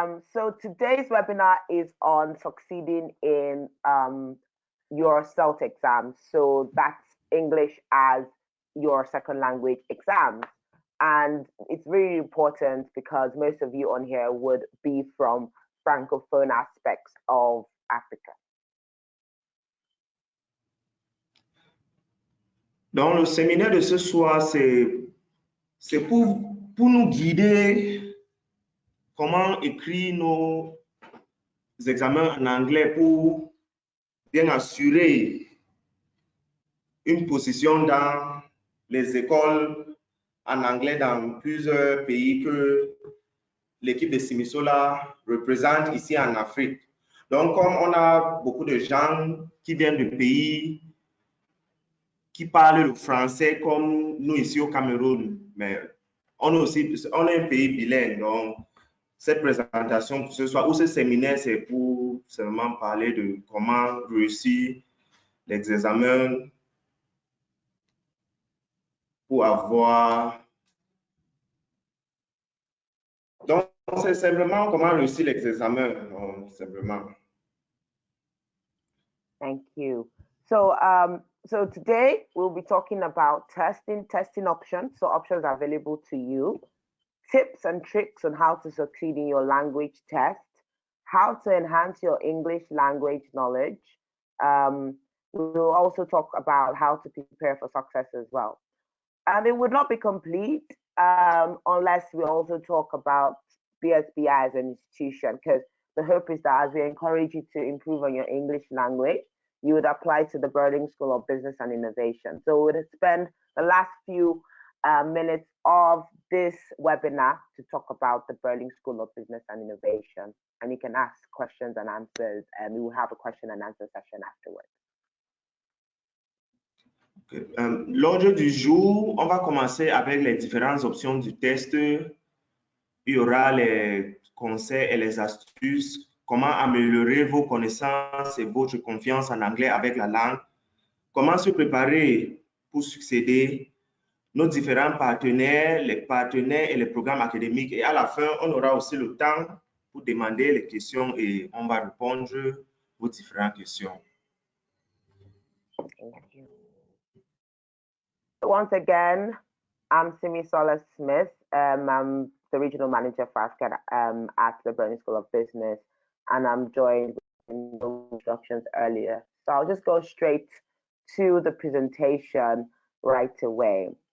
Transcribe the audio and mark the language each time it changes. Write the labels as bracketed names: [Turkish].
[English] So today's webinar is on succeeding in your SELT exams. So that's English as your second language exams. And it's really important because most of you on here would be from francophone aspects of Africa. [French] Donc, le séminaire de ce soir, c'est pour nous guider comment écrire nos examens en anglais pour bien assurer une position dans les écoles en anglais dans plusieurs pays que l'équipe de Simisola représente ici en Afrique. Donc, comme on a beaucoup de gens qui viennent de pays qui parlent le français comme nous ici au Cameroun, mais on est un pays bilingue, donc cette présentation ce soir ou ce séminaire, c'est pour seulement parler de comment réussir les examens pour avoir... Donc, c'est simplement comment réussir les examens, simplement. [English] Thank you. So, so today we'll be talking about testing options. So options are available to you, tips and tricks on how to succeed in your language test, how to enhance your English language knowledge. We'll also talk about how to prepare for success as well. And it would not be complete unless we also talk about BSBI as an institution, because the hope is that as we encourage you to improve on your English language, you would apply to the Berlin School of Business and Innovation. So we would spend the last few minutes of this webinar to talk about the Berlin School of Business and Innovation. And you can ask questions and answers, and we will have a question and answer session afterwards. Okay. [French] L'ordre du jour, on va commencer avec les différentes options du test. Il y aura les conseils et les astuces, comment améliorer vos connaissances et votre confiance en anglais avec la langue, comment se préparer pour succéder, nos différents partenaires, les partenaires et les programmes académiques. Et à la fin, on aura aussi le temps pour demander les questions et on va répondre aux différentes questions. [English] Thank you. Once again, I'm Simisola Smith. I'm the regional manager for Africa at the Berlin School of Business, and I'm joined in the introductions earlier. So I'll just go straight to the presentation right away.